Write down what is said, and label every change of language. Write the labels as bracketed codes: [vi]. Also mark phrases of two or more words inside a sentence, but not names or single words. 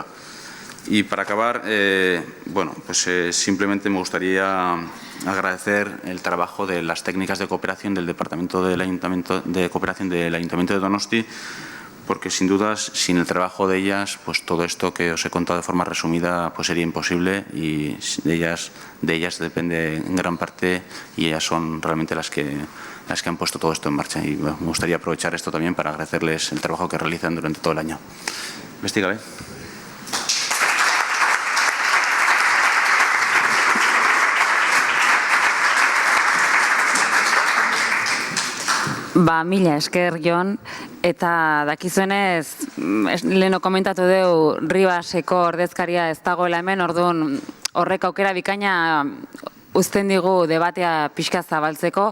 [es] Y para acabar, bueno, pues simplemente me gustaría agradecer el trabajo de las técnicas de cooperación del Departamento del Ayuntamiento de Cooperación del Ayuntamiento de Donosti, porque sin dudas, sin el trabajo de ellas, pues todo esto que os he contado de forma resumida pues sería imposible y de ellas depende en gran parte y ellas son realmente las que han puesto todo esto en marcha. Y bueno, me gustaría aprovechar esto también para agradecerles el trabajo que realizan durante todo el año. Investiga, [eu] Mila esker, Jon, eta dakizuenez, leheno komentatu deu Ribaseko ordezkaria ez dagoela hemen, orduan horrek aukera bikaina uzten digu debatea pixka zabaltzeko.